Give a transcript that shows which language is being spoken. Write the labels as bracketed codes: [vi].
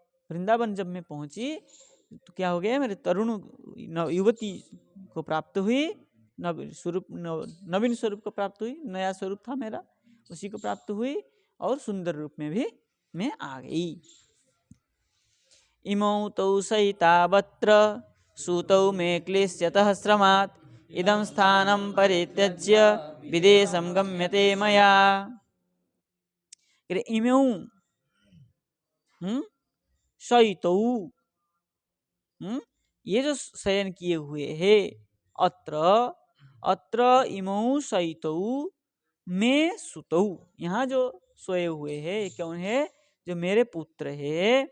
[hi] वृंदावन जब मैं पहुंची तो क्या हो गया, मेरे तरुण युवती को प्राप्त हुई, नवीन स्वरूप को प्राप्त हुई, नया स्वरूप था मेरा, उसी को प्राप्त हुई, और सुंदर रूप में भी मैं आ गई। [sa] इमौ तौ सहितावत्र सूतौ मे क्लेश्यतः श्रमात् इदं स्थानं परित्यज्य विदेशं गम्यते मया। इमौ शयितौ, [hi] ये जो शयन किए हुए है, [sa] अत्र इमौ शयितौ में सुतौ, [hi] यहाँ जो सोए हुए है ये कौन है, जो मेरे पुत्र है।